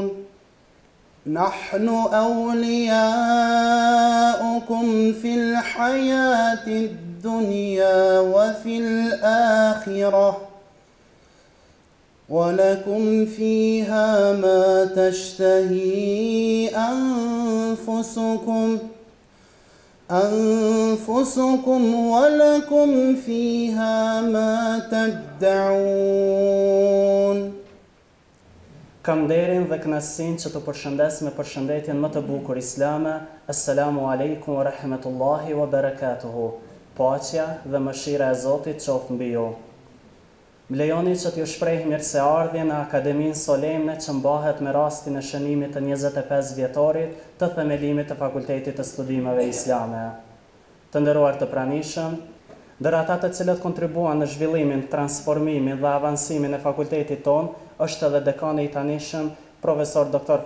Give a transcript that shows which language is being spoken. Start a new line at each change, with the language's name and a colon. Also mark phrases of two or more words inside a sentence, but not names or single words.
Arabic: نحن أولياؤكم في الحياة الدنيا وفي الآخرة ولكم فيها ما تشتهي أنفسكم ولكم فيها ما تدعون.
Albanian: Kam nderin dhe kënaqësinë që të përshëndes me përshëndetjen më të bukur islame.
Arabic: السلام عليكم ورحمة الله وبركاته.
Albanian: Paqja dhe mëshira e Zotit qoftë mbi ju. Më lejoni që t'ju shpreh mirëseardhjen në Akademinë Solemne që mbahet me rastin e shënimit të 25 vjetorit të themelimit të Fakultetit të Studimeve Islame. Të nderuar të pranishëm, ndër ata të cilët kontribuan në zhvillimin, transformimin dhe avansimin e fakultetit tonë, është edhe dekani i tanishëm, profesor Dr.